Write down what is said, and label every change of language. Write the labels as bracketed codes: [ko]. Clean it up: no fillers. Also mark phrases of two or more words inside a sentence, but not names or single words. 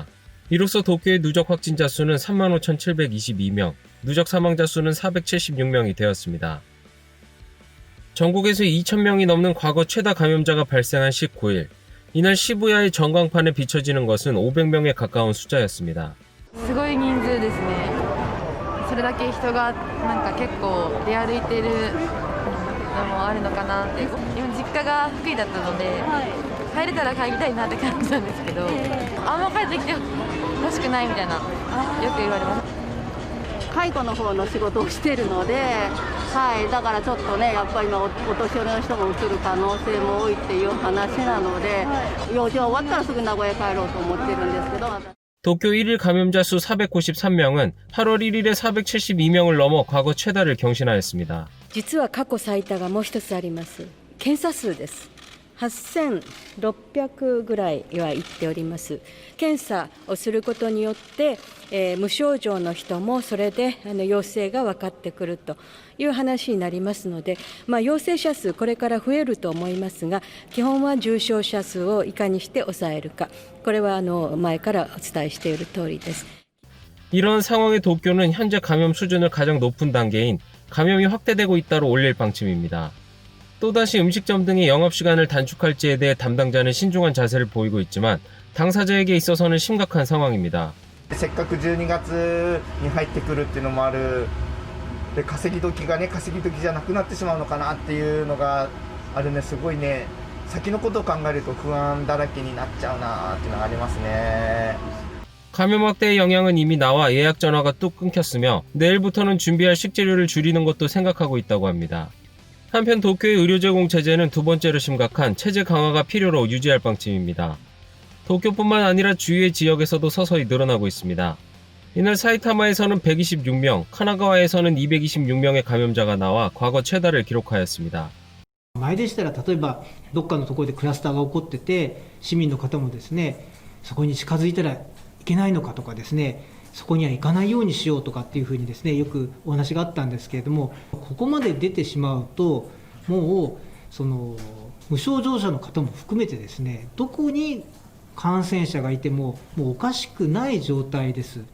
[ko] 이로써 도쿄의 누적 확진자 수는 35,722명, 누적 사망자 수는 476명이 되었습니다. 전국에서 2,000명이 넘는 과거 최다 감염자가 발생한 19일, 이날 시부야의 전광판에 비춰지는 것은 500명에 가까운 숫자였습니다. [ja] すごい人数ですね。それだけ人がなんか結構出歩いてるのもあるのかなって。今実家が福井だったので、帰れたら帰りたいなって感じなんですけど、あんま帰ってきてほしくないみたいなよく言われます。介護の方の仕事をしているので、だからちょっとね、やっぱり今お年寄りの人も移る可能性も多いっていう話なので、用事終わったらすぐ名古屋帰ろうと思ってるんですけど。 [ko] 도쿄 1일 감염자 수 493명은 8월 1일에 472명을 넘어 과거 최다를 경신하였습니다. [ja] 実は過去最多がもう一つあります。検査数です。8600ぐらいは言っております。検査をすることによって、無症状の人もそれで陽性が分かってくるという話になりますので、陽性者数これから増えると思いますが、基本は重症者数をいかにして抑えるか、これは前からお伝えしている通りです。 [ko] 이런 상황에 도쿄는 현재 감염 수준을 가장 높은 단계인 감염이 확대되고 있다로 올릴 방침입니다. 또다시 음식점 등의 영업시간을 단축할지에 대해 담당자는 신중한 자세를 보이고 있지만 당사자에게 있어서는 심각한 상황입니다. [ja] せっかく12月に入ってくるっていうのもあるで、稼ぎ時がね稼ぎ時じゃなくなってしまうのかなっていうのがあるね。すごいね、先のことを考えると不安だらけになっちゃうなっていうのがありますね。 [ko] 감염 확대의 영향은 이미 나와 예약 전화가 뚝 끊겼으며 내일부터는 준비할 식재료를 줄이는 것도 생각하고 있다고 합니다. 한편 도쿄의 의료 제공 체제는 두 번째로 심각한 체제 강화가 필요로 유지할 방침입니다. 도쿄뿐만 아니라 주위의 지역에서도 서서히 늘어나고 있습니다. 이날 사이타마에서는 126명, 카나가와에서는 226명의 감염자가 나와 과거 최다를 기록하였습니다. [ja] 前でしたら例えばどっかのところでクラスターが起こってて市民の方もですね、そこに近づいたらいけないのかとかですね、そこには行かないようにしようとかっていうふうにですね、よくお話があったんですけれども、ここまで出てしまうともうその無症状者の方も含めてですね、どこに感染者がいてももうおかしくない状態です。